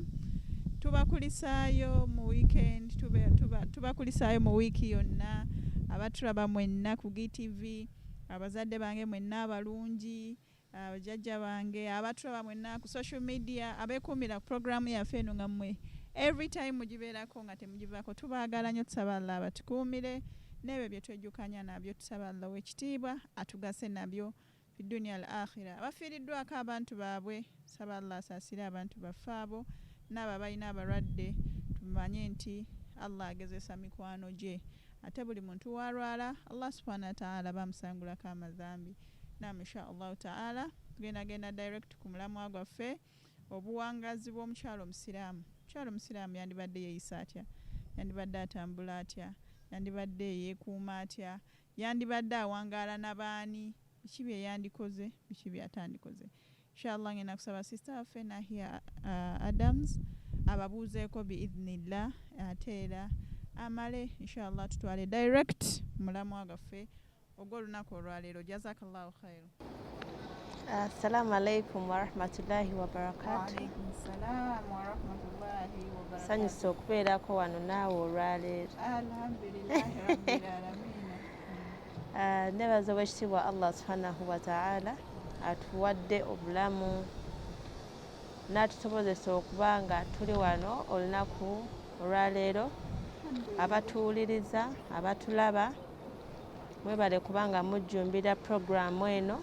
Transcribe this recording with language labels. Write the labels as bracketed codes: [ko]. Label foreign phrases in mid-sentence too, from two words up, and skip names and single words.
[lg] Tubakulisaayo mu weekend tubakulisaayo mu wiiki yonna abatulaba mwenna ku GTV abazadde bange mwenna abalungi abajjajja bange abatulaba mwenna ku [en] social media [lg] abeekuumira ku programu yaffe eno nga mmwe [en] every time [lg] mugibeerako nga temugivaako tubaagala nnyo tusaba Allah abatukuumire n'ebyo bye twejjukanya nabyo tusaba Allah w'ekitiibwa atugase nabyo [ar] في الدنيا الآخرة. [lg] Abafiiriddwako abantu baabwe saba Allah asaasire abantu baffe abo n'abo balina abalwadde tumanye nti Allah agezesa mikwano gye ate buli muntu walwala Allah [ar] سبحانه وتعالى [lg] bamusangulako amazambi nam [ar] إن شاء الله تعالى [lg] tugenda direct ku mulamwa gwaffe obuwangazi bw'omukyalo omusiraamu. Omukyalo omusiraamu yandibadde yeeyisa atya, yandibadde atambula atya, yandibadde yeekuuma atya, yandibadde awangaala n'abaani, biki bye yandikoze, biki byatandikoze. Inshallah ngenda kusaba sister waffe Nahia Adams ababuuzeeko biidhnillah ate era amale inshallah tutwale direct mulamwa gaffe ogw'olunaku olwaleero. [ar] جزاك الله خيرا. السلام عليكم ورحمة الله وبركاته. وعليكم السلام ورحمة الله وبركاته. [lg] Sanyusa okubeerako wano naawe olwaleero. [ar] الحمد لله رب العالمين. [lg] Nebaza ow'ekitiibwa Allah [ar] سبحانه وتعالى [lg] atuwadde obulamu n'atusobozesa okuba nga tuli wano olunaku olwaleero. Abatuwuliriza abatulaba mwebale kubanga mujjumbira programu eno.